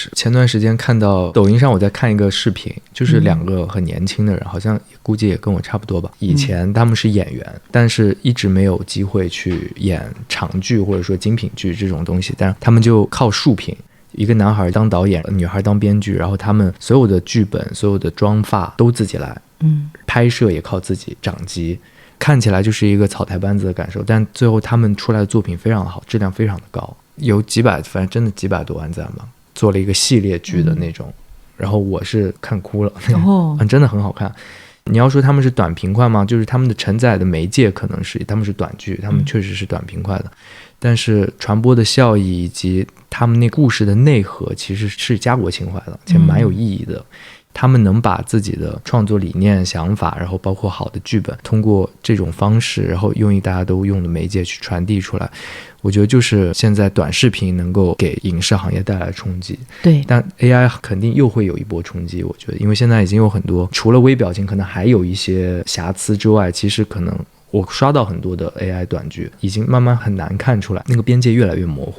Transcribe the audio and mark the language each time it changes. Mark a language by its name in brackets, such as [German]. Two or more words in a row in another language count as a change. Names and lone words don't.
[Chinese] 前段時間看到抖音上我在看一個視頻，就是兩個很年輕的人，好像估計也跟我差不多吧。以前他們是演員，但是一直沒有機會去演長劇或者說精品劇這種東西，但他們就靠豎屏，一個男孩當導演，女孩當編劇，然後他們所有的劇本、所有的妝髮都自己來，拍攝也靠自己掌機，看起來就是一個草台班子的感受，但最後他們出來的作品非常好，質量非常的高。有幾百，反正真的幾百多萬讚吧，做了一個系列劇的那種，然後我是看哭了，真的很好看。你要說他們是短平快嗎？就是他們的承載的媒介可能是他們是短劇，他們確實是短平快的，但是傳播的效益以及他們那故事的內核其實是家國情懷的，且蠻有意義的。他們能把自己的創作理念、想法，然後包括好的劇本，通過這種方式，然後用大家都用的媒介去傳遞出來。我覺得就是現在短視頻能夠給影視行業帶來衝擊，對，但 AI 肯定又會有一波衝擊。我覺得，因為現在已經有很多，除了微表情可能還有一些瑕疵之外，其實可能我刷到很多的 AI 短劇，已經慢慢很難看出來，那個邊界越來越模糊。